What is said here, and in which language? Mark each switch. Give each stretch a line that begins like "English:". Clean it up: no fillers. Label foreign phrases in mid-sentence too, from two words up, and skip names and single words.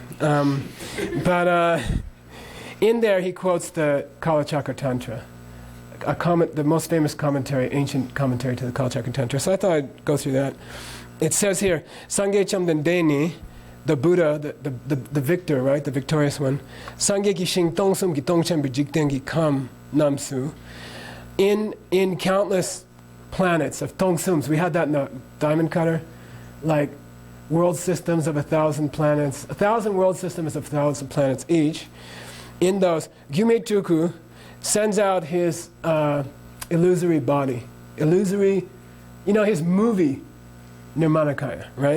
English: But in there he quotes the Kalachakra Tantra, the most famous commentary, ancient commentary to the Kalachakra Tantra. So I thought I'd go through that. It says here,
Tibetan: Sangye Chamden Deni,
English: the Buddha, the victor, right, the victorious one,
Tibetan: Sangye ki shing tongsum ki tongchen bijikten ki kam namsu,
English: in countless planets of tongsums. We had that in the diamond cutter, like world systems of 1,000 planets, 1,000 world systems of 1,000 planets each. In those, Gyume Tuku sends out his illusory body, his movie Nirmanakaya, right?